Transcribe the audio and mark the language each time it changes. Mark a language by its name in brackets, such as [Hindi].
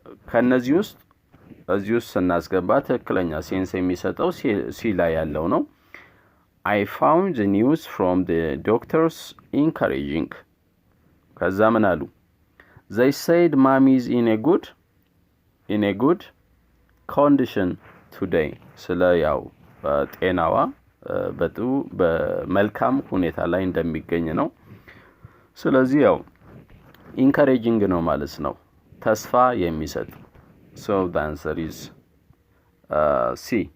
[Amharic] ከነዚህ ውስጥ እዚህ ውስጥ ስናስገባ ትክክለኛ ሴንስ የሚሰጠው ሲ ላይ ያለው ነው። [English] I found the news from the doctors encouraging. [Amharic] ከዛ ምን አሉ? [English] They said mommy is in a good condition today. [Amharic] ስለ ያው ጤናዋ በመልካም ሁኔታ ላይ እንደሚገኝ ነው። ስለዚህ ያው ኢንካሬጂንግ ነው ማለት ነው፣ ተስፋ የሚሰጥ። [English] So the answer is C.